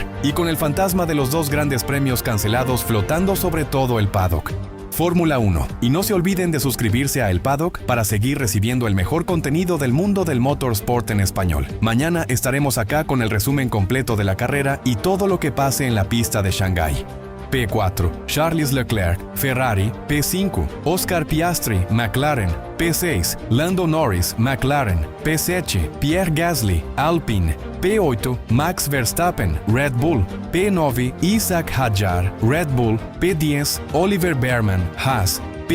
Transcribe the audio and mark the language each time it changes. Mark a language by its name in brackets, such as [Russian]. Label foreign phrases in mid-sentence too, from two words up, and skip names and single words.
[Spanish] Y con el fantasma de los dos grandes premios cancelados flotando sobre todo el paddock. Fórmula 1. Y no se olviden de suscribirse a El Paddock para seguir recibiendo el mejor contenido del mundo del motorsport en español. Mañana estaremos acá con el resumen completo de la carrera y todo lo que pase en la pista de Shanghái. P4, Charles Leclerc, Ferrari. P5, Oscar Piastri, McLaren. P6, Lando Norris, McLaren. P7, Pierre Gasly, Alpine. P8, Max Verstappen, Red Bull. P9, Isaac Hadjar, Red Bull. P10, Oliver Bearman, Haas.